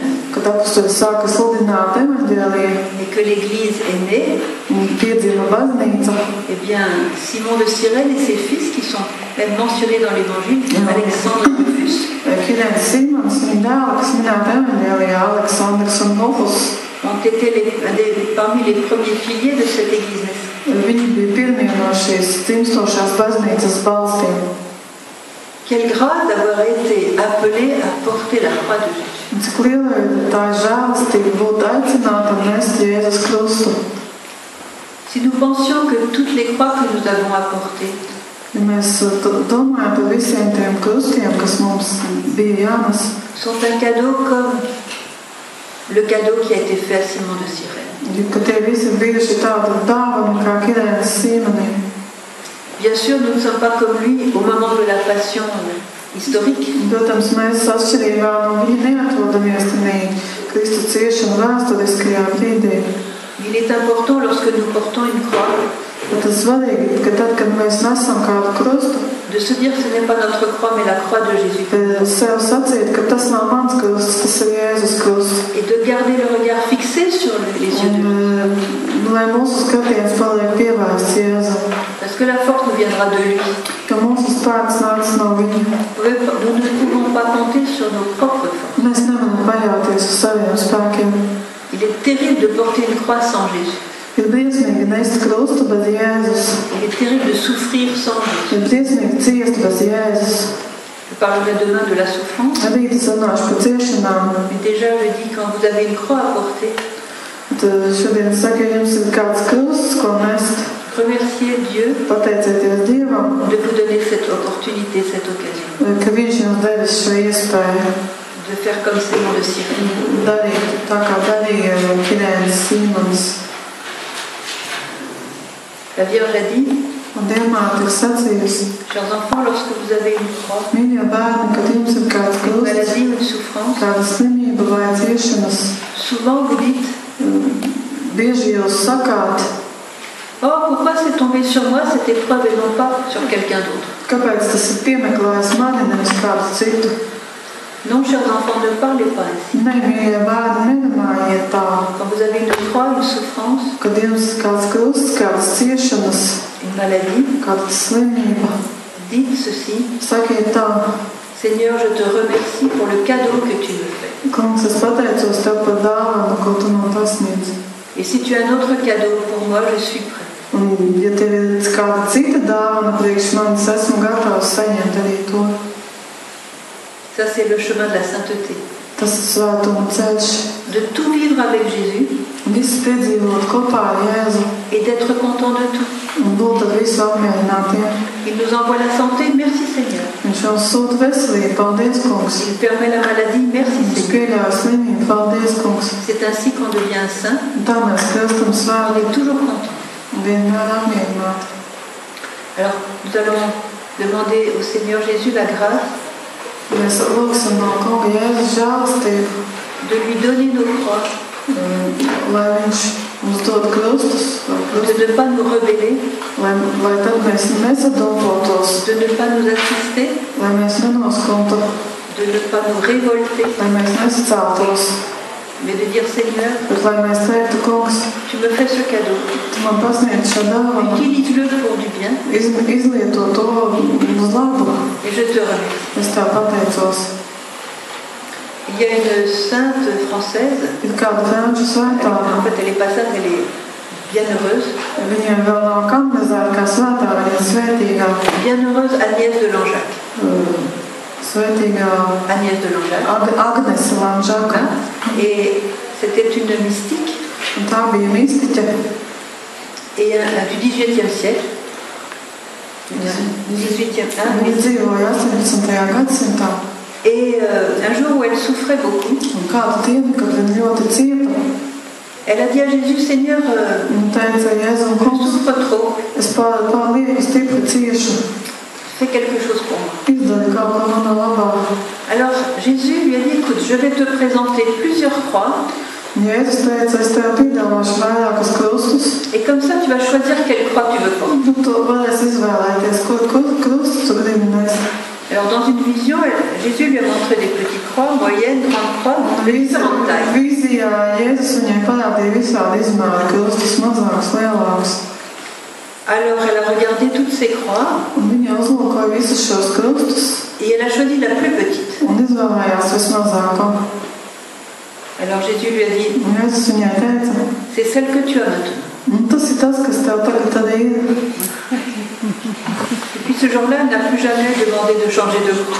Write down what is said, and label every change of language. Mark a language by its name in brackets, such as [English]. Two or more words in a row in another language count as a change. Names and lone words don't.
[Latvian] kad apostoli sāka sludināt evaņģēliju, [French] et que l'église est née, [Latvian] piedzima baznīca, [French] eh bien Simon de Cyrène et ses fils qui sont même mentionnés dans l'évangile, Alexandre et Rufus, [Latvian] Kirēns Sīmons, viņa dēli, kas minēta evaņģēlijā, Aleksandrs un Rufus, [French] ont été parmi les premiers piliers de cette église naissante. [Latvian] Viņi bija pirmie no šīs dzimstošās baznīcas balstīm. [French] Quelle grâce d'avoir été appelé à porter la croix de Jésus. [Latvian] Cik liela tā žēlastība būt aicināta nest Jēzus krustu. [French] Si nous pensions que toutes les croix que nous avons apportées, [Latvian] ja mēs domājam par visiem tiem krustiem, kas mums bija jānes, [French] sont un cadeau comme le cadeau qui a été fait à Simon de Cyrène. [Latvian] Ka tie visi bijuši tāda dāvana kā Kirēns Sīmonim. [French] Bien sûr, nous ne sommes pas comme lui au moment de la passion historique. [Latvian] Protams, mēs atšķirībā no viņa neatrodamies tenī Kristu ciešanu vēsturiskajā brīdī. [French] Il est important lorsque nous portons une croix. [Latvian] Tas svarīgi, ka tad, kad mēs nesam kādu krustu, [French] de se dire que ce n'est pas notre croix mais la croix de Jésus. [Latvian] Sev sacīt, ka tas nav mans krusts, tas ir Jēzus krusts. [French] Et de garder le regard fixé sur les yeux de Dieu. [Latvian] Lai mūsu skatiens paliek pievērsts Jēzum. [French] Parce que la force nous viendra de lui. [Latvian] Ka mūsu spēks nāks no viņa. [French] Nous ne pouvons pas compter sur nos propres forces. [Latvian] Mēs nevaram paļauties uz saviem spēkiem. [French] Il est terrible de porter une croix sans Jésus. [Latvian] Ir briesmīgi nest krustu bez Jēzus. [French] Il est terrible de souffrir sans Jésus. [Latvian] Ir briesmīgi ciest bez Jēzus. [French] Je parlerai demain de la souffrance. [Latvian] Rīt es runāšu par ciešanām. [French] Mais déjà je dis quand vous avez une croix à porter. [Latvian] Šodien saka, ja jums ir kāds krusts, ko nest. [French] Remerciez Dieu. [Latvian] Pateicieties Dievam. [French] De vous donner cette opportunité, cette occasion. [Latvian] Ka viņš jums devis šo iespēju. [French] De faire comme Simon de Cyrène. [Latvian] Darīt tā kā darīja Kirēns Sīmons. [French] La Vierge a dit, chers enfants, lorsque vous avez une croix, une maladie ou une souffrance, souvent vous dites, oh, pourquoi c'est tombé sur moi cette épreuve et non pas sur quelqu'un d'autre? Non, chers enfants, ne parlez pas ainsi. [Latvian] Nē, mīļie bērni, nerunājiet tā. [French] Quand vous avez une croix, une souffrance, [Latvian] Kad jums kāds krusts, kādas ciešanas, [French] une maladie, [Latvian] kāda slimība, [French] dites ceci: [Latvian] sakiet tā: [French] Seigneur, je te remercie pour le cadeau que tu me fais. [Latvian] Kungs, es pateicos tev par dāvanu, ko tu man pasniedz. [French] Et si tu as un autre cadeau pour moi, je suis prêt. [Latvian] Un, ja tev ir kāda cita dāvana priekš manis, esmu gatavs saņemt arī to. [French] Ça, c'est le chemin de la sainteté. [Latvian] Tas ir svētuma ceļš. [French] De tout vivre avec Jésus [Latvian] Viss piedzīvot kopā ar Jēzu [French] et d'être content de tout. [Latvian] un būt ar visu apmierinātiem. [French] Il nous envoie la santé, merci Seigneur. [Latvian] Viņš mums sūta veselību, paldies, Kungs. [French] Il permet la maladie, merci [Latvian] Viņš [French] Seigneur. [Latvian] pieļauj slimību, paldies, Kungs. [French] C'est ainsi qu'on devient un saint. [Latvian] Un tā mēs kļūstam [French] On [Latvian] svēti [French] est toujours content. [Latvian] un vienmēr apmierināti. [French] Alors, nous allons demander au Seigneur Jésus la grâce [Latvian] Mēs lūgsim no Kunga Jēzus žēlastību, [French] de lui donner nos croix, [Latvian] lai Viņš mums dod krustus, [French] de ne pas nous rebeller, [Latvian] lai tad mēs nesadompotos, [French] de ne pas nous assister, [Latvian] lai mēs nenoskumtu, [French] de ne pas nous révolter, [Latvian] lai mēs nesaceltos, [French] mais de dire Seigneur, [Latvian] bet lai mēs teiktu, Kungs, [French] tu me fais ce cadeau, [Latvian] tu man pasniedz šo dāvanu, [French] utilise-le pour du bien [Latvian] izlieto to uz labu. [French] et je te remercie. [Latvian] Es tev pateicos. [French] Il y a une sainte française, [Latvian] Ir kāda franču [French] en [Latvian] svētā, [French] fait elle n'est pas sainte, elle est bienheureuse, [Latvian] viņiem vēl nav kanonizēta kā svētā, viņa ir svētīgā, [French] bienheureuse Agnès de Langeac. [Latvian] svētīgā Agnès de Langeac. Agnese Lanžaka. [French] Et c'était une mystique [Latvian] Un tā bija mistiķe [French] et du XVIIIe siècle. Du XVIIIe, [Latvian] Viņa dzīvoja 18. gadsimtā. [French] Et un jour où elle souffrait beaucoup, [Latvian] Un kādu dienu, kad viņa ļoti cieta, [French] elle a dit à Jésus, Seigneur, [Latvian] viņa teica, Jēzum, [French] je [Latvian] Kungs, [French] souffre trop, [Latvian] es pārlieku stipri ciešu, [French] fais quelque chose pour moi. [Latvian] izdari kaut ko manā labā. [French] Alors Jésus lui a dit, écoute, je vais te présenter plusieurs croix [Latvian] Jēzus teica, es tev piedāvāšu vairākus krustus, [French] et comme ça tu vas choisir quelle croix tu veux porter. [Latvian] tu to varēsi izvēlēties, kur krustu tu gribi nest. [French] Alors dans une vision, Jésus lui a montré des petites croix, moyennes, grandes croix, de différentes tailles. [Latvian] Vīzijā Jēzus viņai parādīja visādi izmēri krustus, mazākus, lielākus. [French] Alors elle a regardé toutes ces croix [Latvian] Un viņa uzlūkoja visus šos krustus [French] et elle a choisi la plus petite. [Latvian] un izvēlējās vismazāko. [French] Alors Jésus lui a dit, [Latvian] Un Jēzus viņai teica, [French] c'est celle que tu as maintenant. [Latvian] tas ir tas, kas tev tagad tad ir. [French] Depuis ce jour-là, elle n'a plus jamais demandé de changer de croix.